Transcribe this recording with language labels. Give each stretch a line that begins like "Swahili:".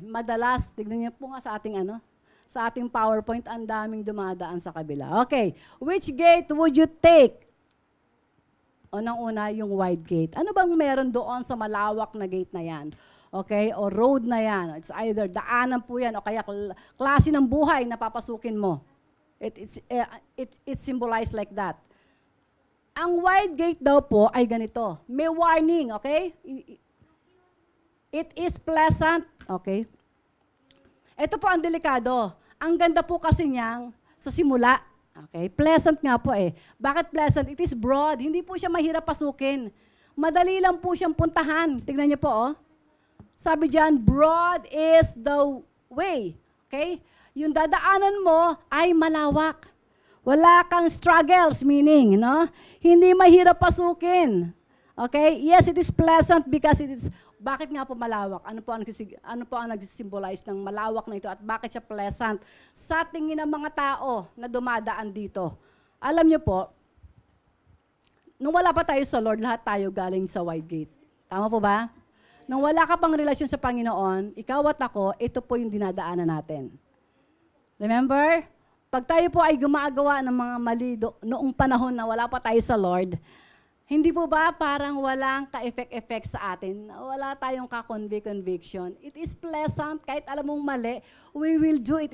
Filipino: Madalas, tignan niyo po nga sa ating PowerPoint, ang daming dumadaan sa kabila.
English: Okay, which gate would you take?
Filipino: Unang-una, yung wide gate. Ano bang meron doon sa malawak na gate na yan? Okay, o road na yan.
English: It's either
Filipino: daanan po yan o kaya klase ng buhay na papasukin mo.
English: It's symbolized like that.
Filipino: Ang wide gate daw po ay ganito. May warning, okay?
English: It is pleasant, okay?
Filipino: Ito po ang delikado. Ang ganda po kasi niyang sa simula.
English: Okay?
Filipino: Pleasant nga po eh. Bakit pleasant?
English: It is broad.
Filipino: Hindi po siya mahirap pasukin. Madali lang po siyang puntahan. Tignan niyo po, oh. Sabi diyan,
English: broad is the way.
Filipino: Okay? Yung dadaanan mo ay malawak. Wala kang struggles, meaning, no? Hindi mahirap pasukin. Okay?
English: Yes, it is pleasant because it is.
Filipino: Bakit nga po malawak? Ano po ang nag-symbolize ng malawak na ito at bakit siya pleasant sa tingin ng mga tao na dumadaan dito? Alam niyo po, nung wala pa tayo sa Lord, lahat tayo galing sa wide gate. Tama po ba? Nung wala ka pang relasyon sa Panginoon, ikaw at ako, ito po yung dinadaanan natin. Remember? Pag tayo po ay gumagawa ng mga mali noong panahon na wala pa tayo sa Lord, hindi po ba parang walang ka-effect sa atin? Wala tayong ka-conviction.
English: It is pleasant.
Filipino: Kahit alam mong mali,
English: we will do it.